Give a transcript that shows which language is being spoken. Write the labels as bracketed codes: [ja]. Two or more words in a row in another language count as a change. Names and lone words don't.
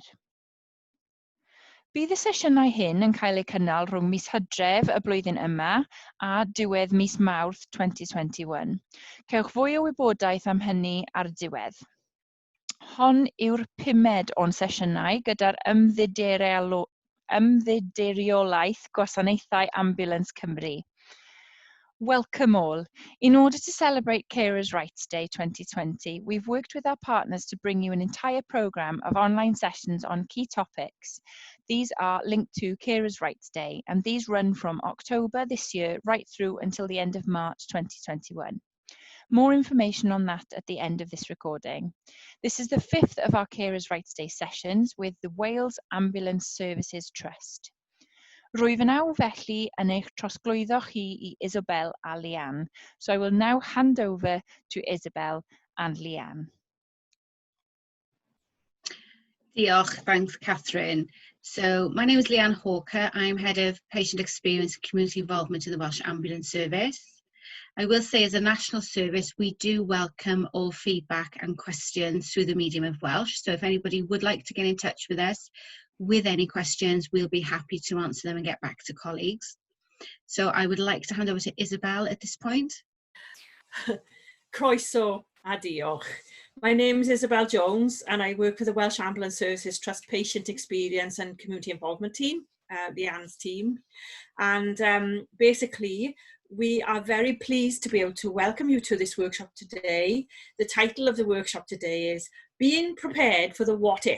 [cy] Bydd y sesiynau hyn yn cael eu cynnal rhwng mis Hydref y blwyddyn yma a diwedd mis Mawrth 2021. Cewch fwy o wybodaeth am hynny ar y diwedd. Hon yw'r pumed o'n sesiynau gyda'r Ymddiriedolaeth Gwasanaeth Ambiwlans Cymru. [en] Welcome all. In order to celebrate Carers' Rights Day 2020, we've worked with our partners to bring you an entire programme of online sessions on key topics. These are linked to Carers' Rights Day, and these run from October this year right through until the end of March 2021. More information on that at the end of this recording. This is the fifth of our Carers' Rights Day sessions with the Wales Ambulance Services Trust. [cy] Rwyf yn awr felly yn eich trosglwyddo chi I Isabel a Leanne. [en] So I will now hand over to Isabel and Leanne. Diolch, thanks Catherine. So my name is Leanne Hawker. I'm Head of Patient Experience and Community Involvement in the Welsh Ambulance Service. I will say as a national service, we do welcome all feedback and questions through the medium of Welsh. So if anybody would like to get in touch with us with any questions, we'll be happy to answer them and get back to colleagues. So I would like to hand over to Isabel at this point. [cy] Croeso a diolch. [en] My name is Isabel Jones and I work for the Welsh Ambulance Services Trust Patient Experience and Community Involvement team, Leanne's team. And basically, we are very pleased to be able to welcome you to this workshop today. The title of the workshop today is Being Prepared for the What If.